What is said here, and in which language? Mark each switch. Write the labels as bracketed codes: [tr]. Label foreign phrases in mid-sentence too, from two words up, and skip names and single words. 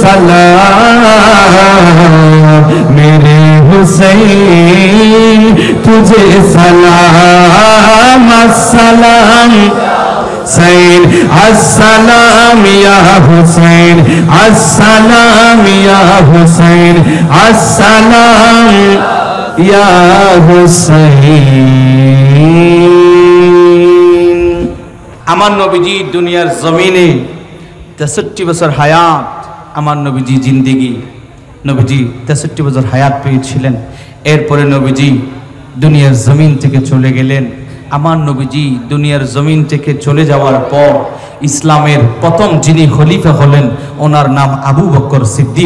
[ur] سلام میرے حسین تجھے سلام السلام حسین السلام یا حسین السلام یا حسین السلام یا [bn] حسین আমার নবীজি দুনিয়ার জমিনে 63 বছর হায়াত আমার নবীজি জিন্দেগি নবীজি 63 বছর হায়াত পেয়েছিলেন এরপরে নবীজি দুনিয়ার জমিন থেকে চলে গেলেন আমার নবীজি দুনিয়ার জমিন থেকে চলে যাওয়ার পর ইসলামের প্রথম যিনি খলিফা হলেন ওনার নাম আবু বকর সিদ্দিক